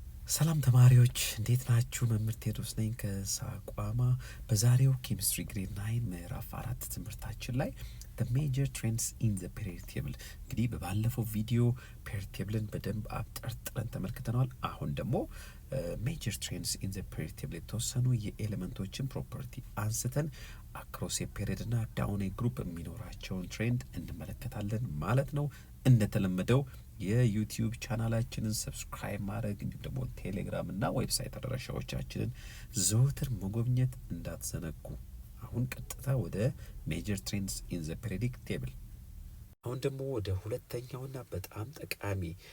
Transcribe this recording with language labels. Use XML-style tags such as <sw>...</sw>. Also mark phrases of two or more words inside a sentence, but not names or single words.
<am>ሰላም ተማሪዎች እንዴት ናችሁ? መምህር ቴዎድሮስ ነኝ ከሳቋማ። በዛሬው ኬሚስትሪ ግሬድ 9 ምዕራፍ 4 ትምህርታችን ላይ</am> <en>the major trends in the periodic table</en> <am>እንግዲህ በባለፈው ቪዲዮ</am> <en>periodic table</en> <am>ን በደንብ አብጠርጥረን ተመልክተናል። አሁን ደግሞ</am> <en>major trends in the periodic table</en> <am>የተወሰኑ የኤሌመንቶችን ፕሮፐርቲ አንስተን አክሮስ የፔሪድ እና</am> <en>down group</en> <am>የሚኖራቸውን ትሬንድ እንመለከታለን ማለት ነው። እንደተለመደው የዩቲዩብ ቻናላችንን</am> <en>subscribe</en> <am>እንዲሁም ደግሞ ቴሌግራም እና ዌብሳይት አድራሻዎቻችንን ዘወትር መጎብኘት እንዳትዘነጉ። አሁን ቀጥታ ወደ</am> <en>major trends in the periodic table።</en> <am>አሁን ደግሞ ወደ ሁለተኛውና በጣም ጠቃሚ</am>